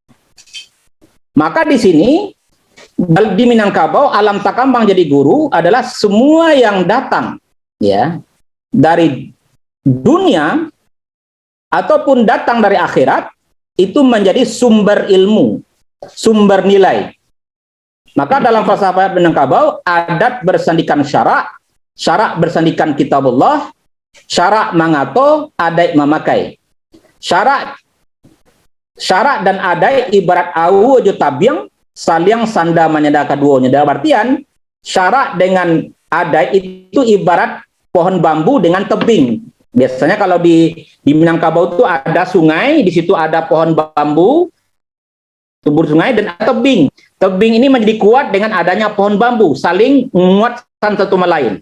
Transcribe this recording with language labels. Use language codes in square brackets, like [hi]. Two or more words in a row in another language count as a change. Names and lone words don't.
[id] Maka di sini di Minangkabau, [min] alam takambang jadi guru [id] adalah semua yang datang, ya, dari dunia ataupun datang dari akhirat itu menjadi sumber ilmu, sumber nilai. Maka dalam falsafah Minangkabau, adat bersandikan syarak, syarak bersandikan kitabullah, [min] syarak mangato, adai memakai. Syarak dan adai ibarat awu jo tabiang, saliang sanda menyada keduanya. [id] Dalam artian, syarak dengan adai itu ibarat pohon bambu dengan tebing. Biasanya kalau di Minangkabau itu ada sungai, di situ ada pohon bambu, tubur sungai, dan ada tebing. Tebing ini menjadi kuat dengan adanya pohon bambu, saling menguatkan satu sama lain.